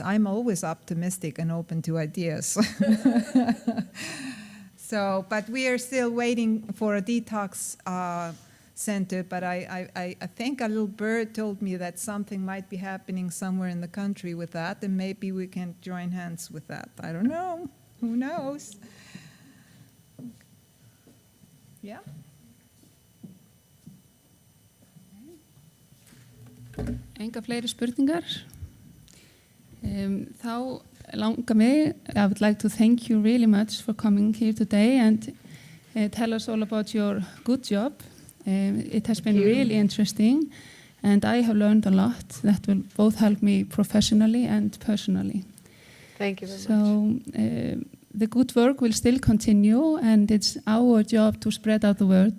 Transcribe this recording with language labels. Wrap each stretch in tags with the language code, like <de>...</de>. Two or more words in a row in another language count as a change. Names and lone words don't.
<en>I'm always optimistic and open to ideas. But we are still waiting for a detox center, but I think a little bird told me that something might be happening somewhere in the country with that, and maybe we can join hands with that. I don't know. Who knows? Yeah.</en> <is>Enga fleiri spurningar. Þá langar mig,</is> <en>I would like to thank you really much for coming here today and tell us all about your good job. It has been really interesting, and I have learned a lot that will both help me professionally and personally. Thank you very much. So the good work will still continue, and it's our job to spread out the word.</en>